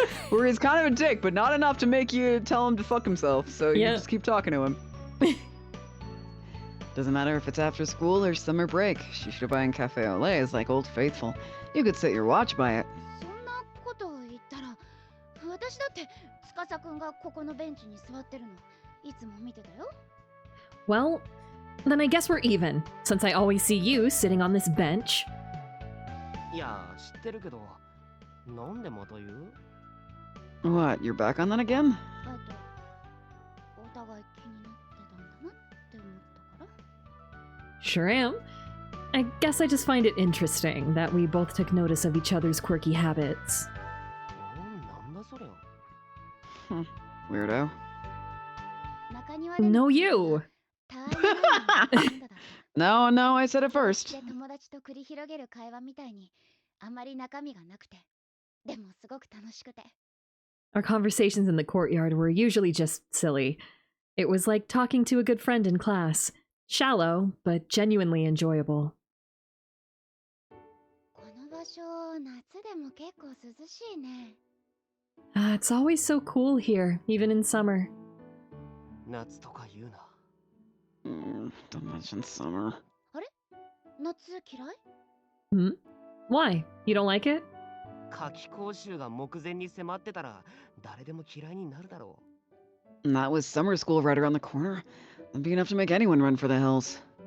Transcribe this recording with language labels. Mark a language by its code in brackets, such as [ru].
[en] Where he's kind of a dick, but not enough to make you tell him to fuck himself, so you Yeah. just keep talking to him. Doesn't matter if it's after school or summer break. Shishiba and Cafe au lait is like Old Faithful. You could set your watch by it. [ja] そんなことを言ったら、私だって司くんがここのベンチに座ってるのいつも見てたよ。 [en] Well, then I guess we're even, since I always see you sitting on this bench. [ja] いや、知ってるけど、なんでまた言う？ [en] What, you're back on that again? [ja] あと、お互い気になってたんだなって思ったから。 [en] Sure am. I guess I just find it interesting that we both took notice of each other's quirky habits. [ja] なんだそれ。 [en] Weirdo. [ja] 中庭で [en] No, you! [ja] たわいないのを飲んだだ [en] No, no, I said it [ja] で [en] first. [ja] 友達と繰り広げる会話みたいにあんまり中身がなくてでもすごく楽しくて [en] Our conversations in the courtyard were usually just silly. It was like talking to a good friend in class. Shallow, but genuinely enjoyable. [ja] この場所夏でも結構涼しいね [en] It's always so cool here, even in summer. [ja] 夏とか言うな。 [en] Don't mention summer. [ja] 夏嫌い [en] Hmm? Why? You don't like it? [ja] 夏季講習が目前に迫ってたら誰でも嫌いになるだろ [en] And that was summer school right around the corner. That'd be enough to make anyone run for the hills.